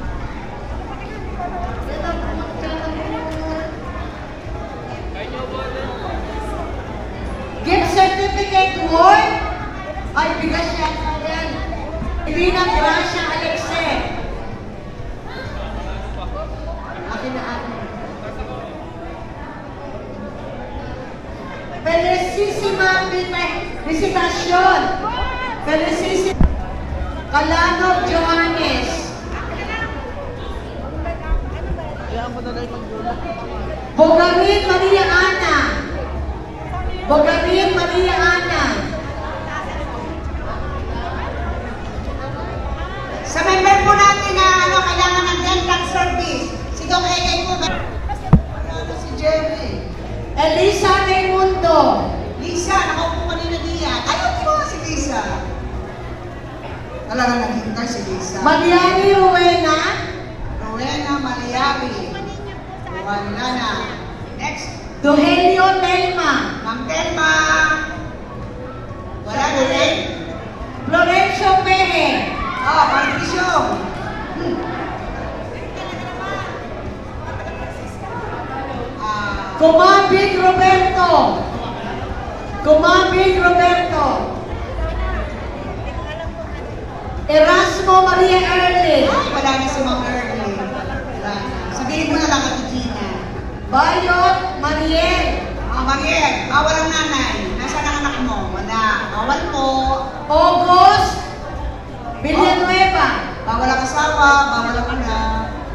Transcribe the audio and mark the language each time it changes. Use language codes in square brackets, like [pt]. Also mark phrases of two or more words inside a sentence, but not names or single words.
[en] Gift certificate worth. [tl] Ay, bigas yan. Irina Gracia Alexe. Akin na akin. Felicissima Visitación. Felicissima. Calano Johannes. Bogarin Maria Ana. Bogarin Maria Ana. Sa member po natin na kailangan ng [en] dental service, [tl] si Doc Egay po. Si Jerry. Elisa Raimundo. Lisa, nakaupo kanina diyan. Ayaw mo si Lisa. Talaga naghintay si Lisa. Mariani Rowena. Rowena Mariabi. Wala na. Next. Dohelio Telma. Ma'am Telma. Wala na rin. Florencio Pehe. Patricio. Kumabig Roberto. Kumabig Roberto. Erasmo Maria Erlin. Wala na si Ma'am Ernie. Wala na. Sabihin mo na lang at Gina. Bayot Mariel. Mariel, bawal ang nanay. Nasaan ang anak mo? Wala. Bawal po. August Villanueva. Bawal ang asawa, bawal ang anak.